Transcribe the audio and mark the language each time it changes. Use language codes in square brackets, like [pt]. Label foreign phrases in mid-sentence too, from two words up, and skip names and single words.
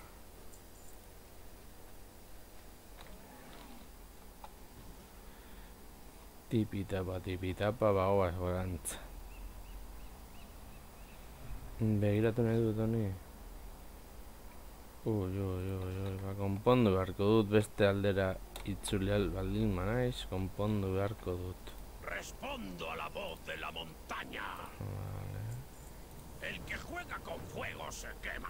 [eu] Tipitapa bagoaz gorantza. Begiratu nahi dut honi. Ba, konpondu beharko dut beste aldera itzulial baldin manaiz, konpondu beharko dut. [es] Respondo a la voz de la montaña. Vale. El que juega con fuego se quema.